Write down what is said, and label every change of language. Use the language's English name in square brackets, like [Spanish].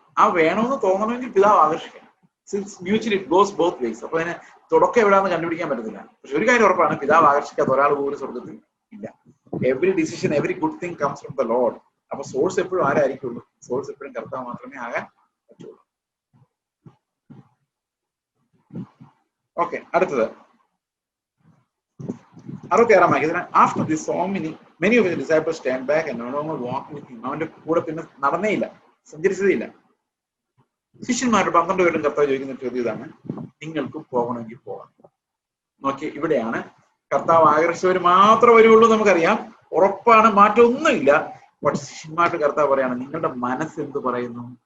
[Malayalam] ആ വേണമെന്ന് തോന്നണമെങ്കിൽ പിതാവ് ആകർഷിക്കണം. [English] Mutually it goes both ways. [Malayalam] അപ്പൊ അതിന് തുടക്കം എവിടെയാണെന്ന് കണ്ടുപിടിക്കാൻ പറ്റത്തില്ല. പക്ഷെ ഒരു കാര്യം ഉറപ്പാണ്, പിതാവ് ആകർഷിക്കാത്ത ഒരാൾ പോലും സ്വർഗത്തിൽ ഇല്ല. [English] Every decision, every good thing comes from the lord. [Malayalam] അപ്പൊ സോഴ്സ് എപ്പോഴും ആരായിരിക്കുള്ളൂ? സോഴ്സ് എപ്പോഴും കർത്താവ് മാത്രമേ ആകാൻ പറ്റുള്ളൂ. ഓക്കെ, അടുത്തത് 66 വാക്യത്തിന്, [English] After this so many of his disciples stand back and no longer walk with him. [Malayalam] അവന്റെ കൂടെ പിന്നെ നടന്നേയില്ല, സഞ്ചരിച്ചതേയില്ല. ശിഷ്യന്മാരുടെ 12 പേരും കർത്താവ് ചോദിക്കുന്ന ചോദ്യം ഇതാണ്, നിങ്ങൾക്കും പോകണമെങ്കിൽ പോകാം. നോക്കി, ഇവിടെയാണ് കർത്താവ് ആകർഷിച്ചവർ മാത്രമേ വരുള്ളൂ നമുക്കറിയാം, ഉറപ്പാണ്, മാറ്റമൊന്നുമില്ല. പക്ഷെ ശിഷ്യന്മാരുടെ കർത്താവ് പറയാണ്, നിങ്ങളുടെ മനസ്സ് എന്ത് പറയുന്നു?